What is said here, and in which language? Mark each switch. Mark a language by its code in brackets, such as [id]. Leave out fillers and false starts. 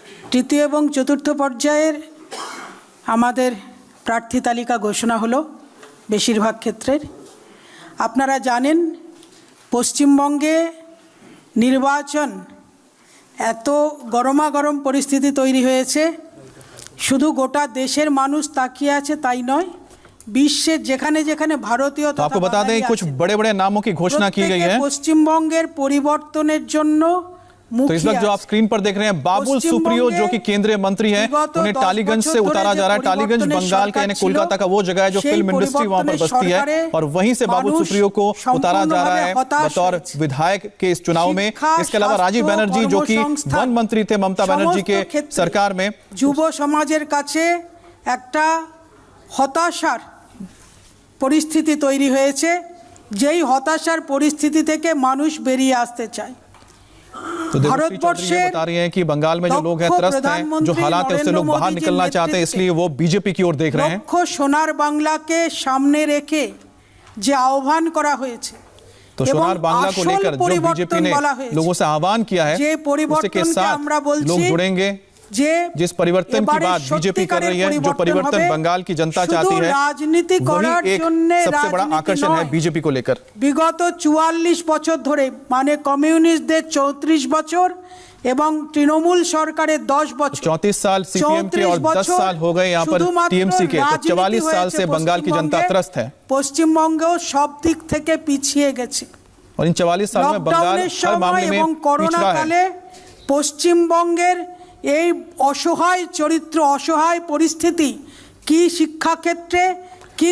[bn] তৃতীয় এবং চতুর্থ পর্যায়ের আমাদের প্রার্থী তালিকা ঘোষণা হলো বেশিরভাগ ক্ষেত্রের। আপনারা জানেন পশ্চিমবঙ্গে নির্বাচন এত গরমাগরম পরিস্থিতি তৈরি হয়েছে, শুধু গোটা দেশের মানুষ তাকিয়ে আছে তাই নয়, বিশ্বের যেখানে যেখানে ভারতীয় [hi] तो आपको बता दें कुछ बड़े बड़े नामों की घोषणा की गई है। [bn] পশ্চিমবঙ্গের পরিবর্তনের जন্য [hi] तो इस वक्त जो आप स्क्रीन पर देख रहे हैं, बाबुल सुप्रियो जो कि केंद्रीय मंत्री हैं, उन्हें टालीगंज से उतारा जा रहा है। टालीगंज बंगाल का यानी कोलकाता का वो जगह है जो फिल्म इंडस्ट्री वहां पर बसती है, और वहीं से बाबुल सुप्रियो को उतारा जा रहा है बतौर विधायक के इस चुनाव में। इसके अलावा राजीव बनर्जी जो कि वन मंत्री थे ममता बनर्जी के सरकार में। [bn] যুব সমাজের কাছে একটা হতাশার পরিস্থিতি তৈরি হয়েছে, যেই হতাশার পরিস্থিতি থেকে মানুষ বেরিয়ে আসতে চায়। [hi] तो देवश्री चौधरी ये बता रही हैं कि बंगाल में जो लोग हैं, त्रस्त हैं, जो हालात है उससे लोग बाहर निकलना चाहते हैं, इसलिए वो बीजेपी की ओर देख रहे हैं। [bn] লক্ষ্য সোনার বাংলাকে সামনে রেখে যে আহ্বান করা হয়েছে, [hi] तो सोनार बांग्ला को लेकर जो बीजेपी ने लोगों से आह्वान किया है, उसी के साथ लोग जुड़ेंगे। जिस परिवर्तन की बात बीजेपी कर रही है, जो परिवर्तन बंगाल की जनता चाहती है, वही एक सबसे बड़ा आकर्षण है बीजेपी को लेकर। [bn] বিগত 44 বছর ধরে, মানে কমিউনিস্টদের 34 বছর এবং তৃণমূল সরকারের 10 বছর, [hi] 34 साल सीपीएम के और 10 साल हो गए यहाँ पर टीएमसी के, तो 44 साल से बंगाल की जनता त्रस्त है। [bn] পশ্চিমবঙ্গও সব দিক থেকে পিছিয়ে গেছে। [hi] और इन 44 साल में बंगाल हर मामले में [bn] এবং করোনা [hi] पिछड़ा [bn] কালে [hi] है। [bn] পশ্চিমবঙ্গের এই অসহায় চরিত্র, অসহায় পরিস্থিতি কি শিক্ষাক্ষেত্রে, কি